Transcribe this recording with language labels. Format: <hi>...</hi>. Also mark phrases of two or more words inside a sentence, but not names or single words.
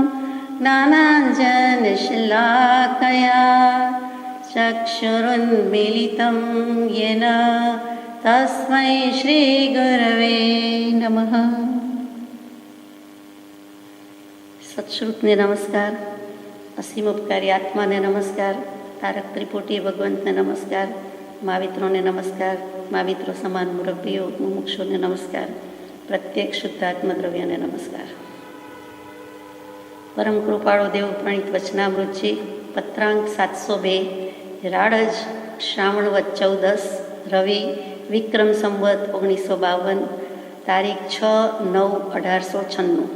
<sa>ज्ञानाञ्जनशलाकया चक्षुरुन्मीलितं येन तस्मै श्रीगुरवे नमः।</sa> <gu>સત્શ્રુતને નમસ્કાર, અસીમ ઉપકારી આત્માને નમસ્કાર, તારક ત્રિપુટી ભગવંતને નમસ્કાર, માવિત્રોને નમસ્કાર, माविત્રો સમાન મુરબ્બીઓ મુમુક્ષુને નમસ્કાર, પ્રત્યેક શુદ્ધ આત્મદ્રવ્યને નમસ્કાર। પરમ કૃપાળો દેવ પ્રણીત વચનામૃતજી પત્રાંક 702 રાડજ શ્રાવણવદ 14 રવિ વિક્રમ સંવત 1952 તારીખ 6/9/1896।</gu>